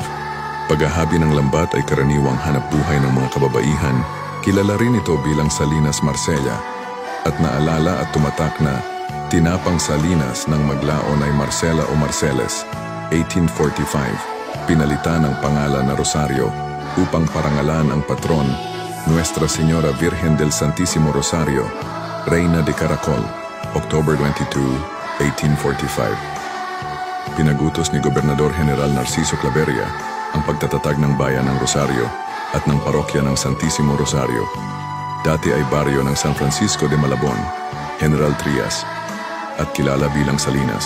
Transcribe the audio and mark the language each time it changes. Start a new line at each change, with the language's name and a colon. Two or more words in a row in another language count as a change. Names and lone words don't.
Filipino: Paghahabi ng lambat ay karaniwang hanap buhay ng mga kababaihan, kilala rin ito bilang Salinas Marsella, at naalala at tumatak na tinapang Salinas ng maglaon ay Marcela o Marceles, 1845, pinalitan ng pangalan na Rosario upang parangalan ang patron, Nuestra Señora Virgen del Santísimo Rosario, Reina de Caracol, October 22, 1845. Pinagutos ni Gobernador General Narciso Claveria ang pagtatatag ng bayan ng Rosario at ng parokya ng Santísimo Rosario. Dati ay baryo ng San Francisco de Malabon, General Trias, at kilala bilang Salinas.